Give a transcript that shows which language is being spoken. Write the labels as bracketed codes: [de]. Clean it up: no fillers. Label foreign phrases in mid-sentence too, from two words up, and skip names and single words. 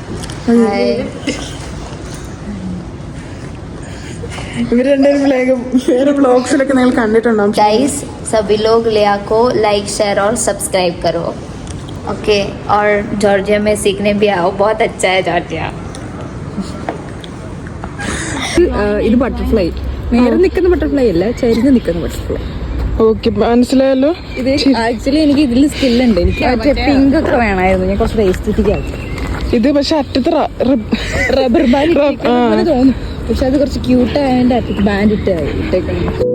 [ml] ഇവർ രണ്ടുപേരും വേറെ ബ്ലോഗ്സിലൊക്കെ നിങ്ങൾ കണ്ടിട്ടുണ്ടാവും. [hi] गाइस, सभी लोग लिया को [en] like, share [hi] और सब्सक्राइब करो. ओके, और जॉर्जिया में सीखने भी आओ, बहुत अच्छा है जॉर्जिया. [ml] ഇത് ബട്ടർഫ്ലൈ, നേരെ നിൽക്കുന്ന ബട്ടർഫ്ലൈ അല്ല, ചരിഞ്ഞ് നിൽക്കുന്ന ബട്ടർഫ്ലൈ. ഓക്കെ, മനസ്സിലായല്ലോ. ഇത് ആക്ച്വലി എനിക്ക് ഇതിൽ സ്കില്ലുണ്ട്. എനിക്ക് മറ്റേ പിങ്ക് ഒക്കെ വേണമായിരുന്നു, ഞാൻ കുറച്ച് എസ്തെറ്റിക് ആക്കി. ഇത് പക്ഷെ അറ്റത്ത് റബ്ബർ ബാൻഡ് തോന്നും, പക്ഷെ അത് കുറച്ച് ക്യൂട്ട് ആയതിന്റെ അറ്റത്ത് ബാൻഡ് ഇട്ടേക്കണം.